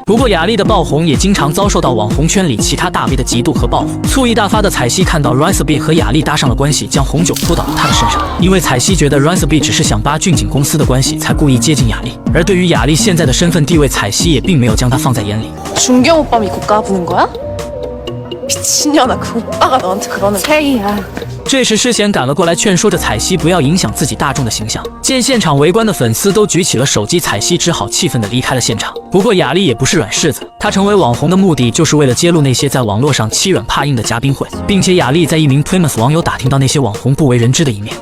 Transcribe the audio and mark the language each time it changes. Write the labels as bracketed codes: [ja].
[zh] 不过，雅丽的爆红也经常遭受到网红圈里其他大 V 的嫉妒和报复。醋意大发的彩西看到 Rice B 和雅丽搭上了关系，将红酒扑到了他的身上，因为彩西觉得 Rice B 只是想扒俊景公司的关系，才故意接近雅丽。而对于雅丽现在的身份地位，彩西也并没有将她放在眼里。 [ko] 준경 오빠 믿고 까부는 거야? 미친년아, 그 오빠가 너한테 그러는 세이야. [zh] 这时，诗贤赶了过来，劝说着彩西不要影响自己大众的形象。见现场围观的粉丝都举起了手机，彩西只好气愤地离开了现场。不过，雅丽也不是软柿子，她成为网红的目的就是为了揭露那些在网络上欺软怕硬的嘉宾会，并且雅丽在一名 famous 网友打听到那些网红不为人知的一面。